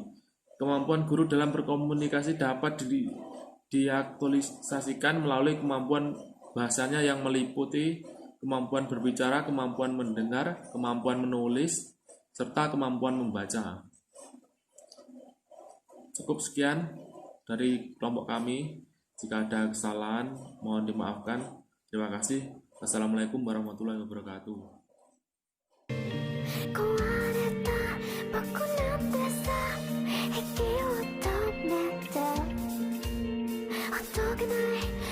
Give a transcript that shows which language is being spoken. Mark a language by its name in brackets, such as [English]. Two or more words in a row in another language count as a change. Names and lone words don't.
[Indonesian] Kemampuan guru dalam berkomunikasi dapat diaktualisasikan melalui kemampuan bahasanya yang meliputi kemampuan berbicara, kemampuan mendengar, kemampuan menulis, serta kemampuan membaca. Cukup sekian dari kelompok kami. Jika ada kesalahan, mohon dimaafkan. Terima kasih. [Arabic] والسلام عليكم ورحمة الله وبركاته. [Japanese] 壊れた僕なんてさ息を止めてほどけない